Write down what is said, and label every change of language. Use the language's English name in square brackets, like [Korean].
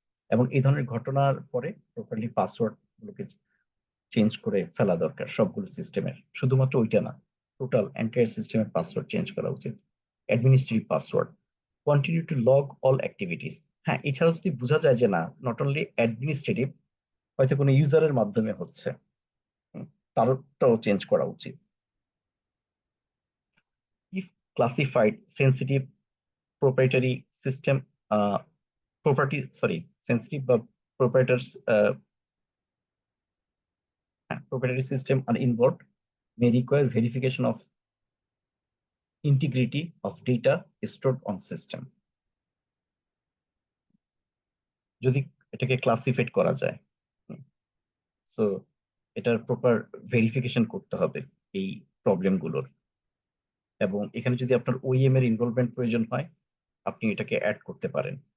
[Bangla] এবং এই ধরনের ঘটনার পরে প্রপারলি পাসওয়ার্ড গুলোকে চেঞ্জ করে ফেলা দরকার সবগুলো সিস্টেমের, শুধুমাত্র ওইটা না, টোটাল এন্টায়ার সিস্টেমের পাসওয়ার্ড চেঞ্জ করা উচিত। [English] Administrative password, continue to log all activities. [Bangla] হ্যাঁ, এছাড়াও যদি বোঝা যায় যে না, [English] not only administrative, [Bangla] হয়তো কোনো ইউজারের মাধ্যমে হচ্ছে, তারটাও চেঞ্জ করা উচিত। [English] If classified sensitive proprietary system, property sorry sensitive বা proprietors proprietary system are involved may require verification of integrity of data stored on system. [Bangla] যদি এটাকে ক্লাসিফাইড করা যায়, সো এটার প্রপার ভেরিফিকেশন করতে হবে এই প্রবলেমগুলোর। এবং এখানে যদি আপনার ওইএম এর ইনভলভমেন্ট প্রয়োজন হয়, আপনি এটাকে অ্যাড করতে পারেন।